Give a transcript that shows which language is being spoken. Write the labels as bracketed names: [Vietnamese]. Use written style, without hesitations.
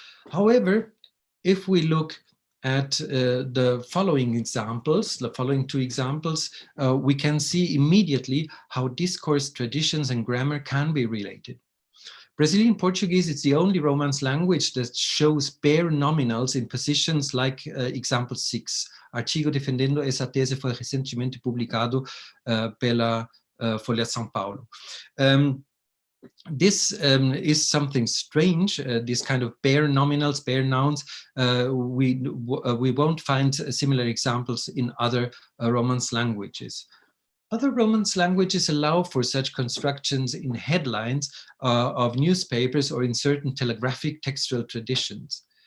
[English] However, if we look at the following examples, the following two examples, we can see immediately how discourse traditions and grammar can be related. Brazilian Portuguese is the only Romance language that shows bare nominals in positions like example 6. [Portuguese] Artigo defendendo essa tese foi recentemente publicado pela Folha de São Paulo. [English] This is something strange, this kind of bare nominals, bare nouns. We won't find similar examples in other Romance languages. Other Romance languages allow for such constructions in headlines of newspapers or in certain telegraphic textual traditions.